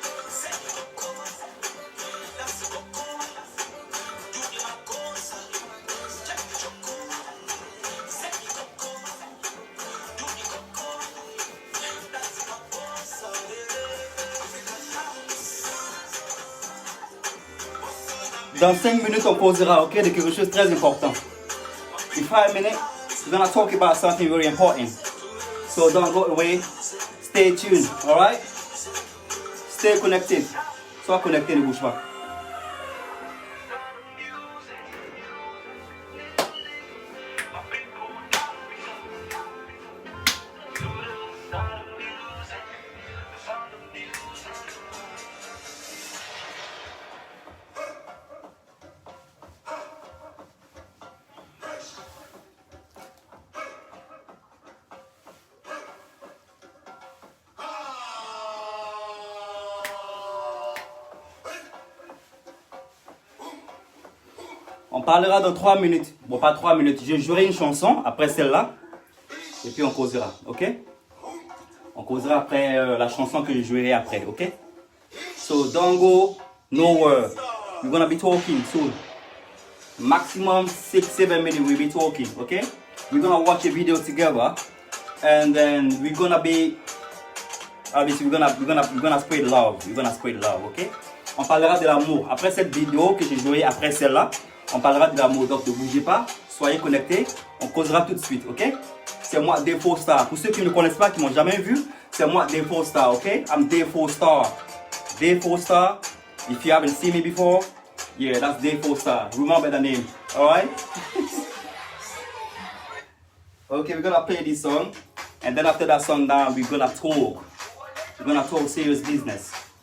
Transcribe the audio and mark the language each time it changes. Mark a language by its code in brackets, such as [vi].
[fr] C'est coco, là c'est coco. Tout est ma cause, [en] check the choco. [fr] C'est coco, tout est coco. Là c'est ma cause, Dans 5 minutes, on causera, ok, de quelque chose de très important. [en] In 5 minutes, we're gonna talk about something very important. So don't go away. Stay tuned, alright? Stay connected. [fr] Sois connecté, ne bouge pas. On parlera dans 3 minutes. Bon, pas 3 minutes. Je jouerai une chanson après celle-là. Et puis on causera, ok? On causera après la chanson que je jouerai après, ok? [en] So don't go nowhere. We're gonna be talking soon. Maximum 6-7 minutes we'll be talking, okay? We're gonna watch a video together. And then we're gonna be... Obviously, we're gonna spread love. We're gonna spread love, ok? [fr] On parlera de l'amour. Après cette vidéo que j'ai jouée après celle-là, on parlera de l'amour. Donc ne bougez pas, soyez connectés. On causera tout de suite, ok? C'est moi, Dave4 Star. Pour ceux qui ne me connaissent pas, qui m'ont jamais vu, c'est moi, Dave4 Star, ok? [en] I'm Dave4 Star. Dave4 Star. If you haven't seen me before, yeah, that's Dave4 Star. Remember the name, alright? Okay, we're gonna play this song. And then after that song now, we're gonna talk. We're gonna talk serious business.